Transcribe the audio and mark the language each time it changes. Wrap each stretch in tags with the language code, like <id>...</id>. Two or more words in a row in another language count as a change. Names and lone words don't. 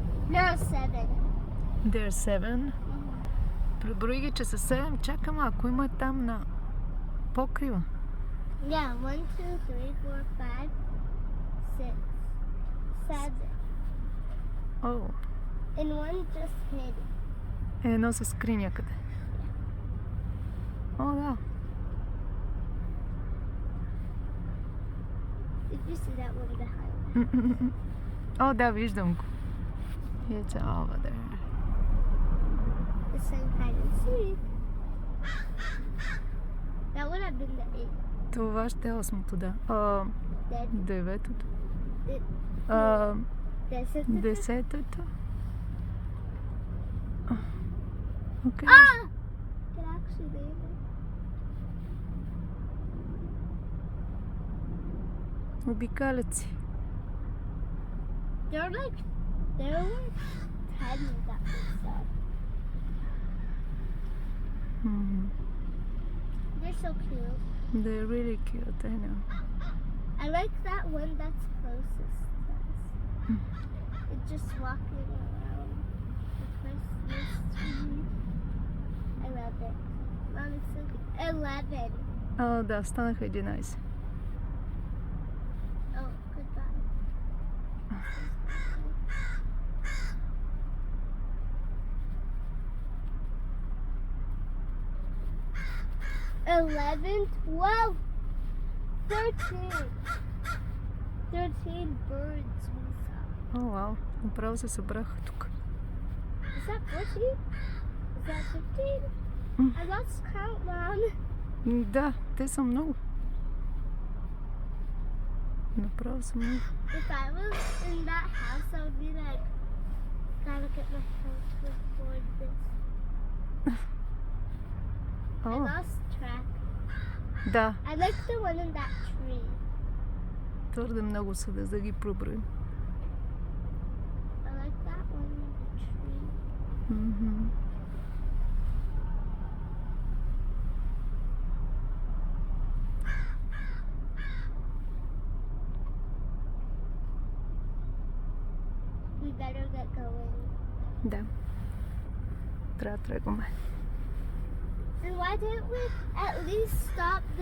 <en>There are 7. There are 7.</en> <bg>Преброи ги, че са 7. Чакам, ако има там на покрива.</bg> <en>Yeah, 1, 2, 3, 4, 5, 6, 7.</en> <bg>О,</bg> <en>And one just hid.</en> <bg>едно се скри някъде. О, да.</bg> <en>Did you see that one behind?</en> <bg>О, да, виждам го.</bg> <en>It's over there. It's saying hide and seek. That would have been the 8.</en> <bg>Това ще е 8-то, да.</bg> <en>Dead.</en> <bg>9-то.</bg> <en>This is</en> <bg>10-то. Окей.</bg> <en>Ah! It actually landed.</en> <bg>Обикалят си.</bg> <en>There were like 10 that we saw. They're so cute. They're really cute, I know. I like that one that's closest to us. It's just walking around the Christmas tree. I love it. Mom, it's so cute. 11.</en> <bg>О, да, станаха 11.</bg> <en>Oh, goodbye. 11, 12, 13. 13 birds we saw.</en> <bg>О, вау, направо се събраха тук.</bg> <en>Is that 14? Is that 15? I lost count, Mom.</en> <bg>Да, те са много. Направо са много.</bg> <en>If I was in that house, I would be like, gotta get my phone to record this. I</en> <bg>О,</bg> <en>lost track.</en> <bg>да,</bg> <en>I like the one in that tree.</en> <bg>твърде много са да ги проброим.</bg> <en>I like that one in the tree. We better get going.</en> <bg>Да. Трябва да тръгваме.</bg> <en>And why didn't we at least stop the</en>